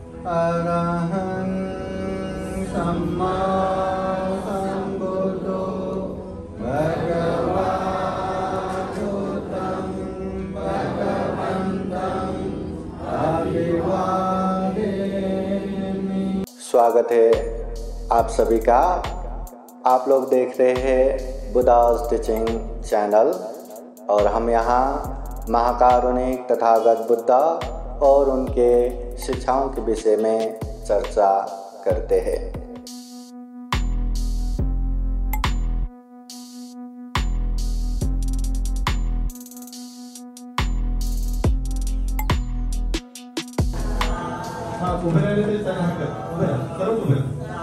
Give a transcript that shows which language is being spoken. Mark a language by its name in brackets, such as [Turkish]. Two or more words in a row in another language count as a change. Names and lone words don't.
[Pali] अरहं सम्मा सम्बुद्धो भगवतं भगवन्तं अभिवादेमि। [Hindi] स्वागत है आप सभी का। आप लोग देख रहे हैं बुद्धास टीचिंग चैनल और हम यहाँ महाकारुणिक तथागत बुद्धा और उनके शिक्षाओं के विषय में चर्चा करते हैं। [Marathi] उभे राहिले तरी चालेल, हरकत उभे राहा, सर्व उभे राहा।